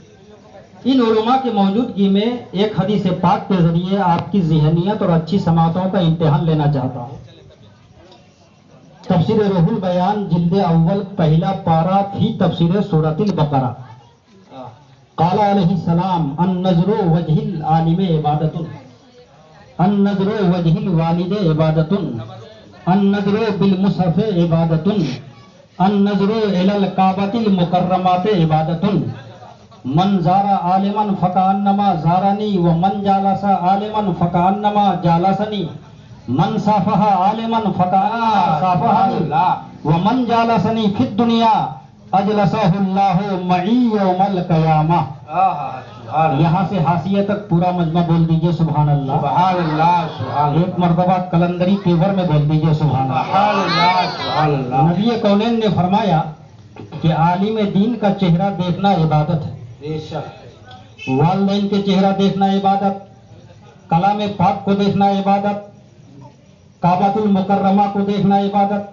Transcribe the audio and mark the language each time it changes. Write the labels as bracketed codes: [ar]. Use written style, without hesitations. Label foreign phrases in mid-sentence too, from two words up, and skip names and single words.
[hi] इन उलमा की मौजूदगी में एक हदीस पाक के जरिए आपकी ज़हनियत और अच्छी समातों का इम्तिहान लेना चाहता हूँ। तफसीर रूहुल बयान जिल्द अव्वल पहला पारा थी तफसीर सूरतिल बकरा। [ar] قال عليه السلام النظر وجه العالم عبادة، النظر وجه الوالد عبادة, النظر بالمصحف عبادة، النظر إلى الكعبة المكرمة عبادة، من زار عالما فكأنما زارني ومن جالس عالما فكأنما جالسني، من صافح عالما فكأنما صافحني ومن جالسني في الدنيا أجلسه الله معي يوم القيامة. [hi] यहाँ से हाशिया तक पूरा मजमा बोल दीजिए [ar] سبحان الله. سبحان الله. سبحان. [hi] एक मर्तबा कलंदरी तेवर में बोल दीजिए [ar] سبحان الله. سبحان الله. [hi] नबी कौनैन ने फरमाया कि आलिम दीन का चेहरा देखना इबादत है, बेशक। वालिदैन के चेहरा देखना इबादत, कलाम पाक को देखना इबादत, काबातुल मुकर्रमा को देखना इबादत।